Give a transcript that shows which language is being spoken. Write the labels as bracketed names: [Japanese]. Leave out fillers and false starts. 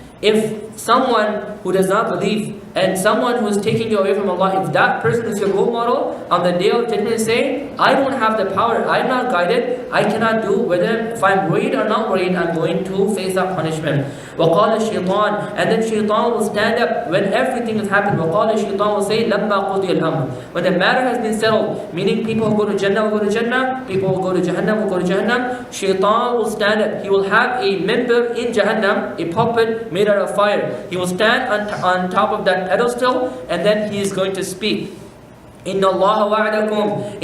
[English] If someone who does not believe and someone who is taking you away from Allah, if that person is your role model, on the day of judgment say, I don't have the power, I'm not guided, I cannot do, whether if I'm worried or not worried, I'm going to face that punishment. [Arabic] وَقَالَ الشَّيْطَانِ. [English] And then shaitan will stand up when everything has happened. [Arabic] وَقَالَ الشَّيْطَانِ [English] will say, [Arabic] لَمَّا قُضِيَ الْأَمْرِ. [English] When the matter has been settled, meaning people who go to Jannah will go to Jannah, people who go to Jahannam will go to Jahannam, shaitan will stand up. He will have a member in Jahannam, a puppet made out of fire. He will stand on top of that pedestal and then he is going to speak. [Arabic] إِنَّ اللَّهَ وَعْدَكُمْ.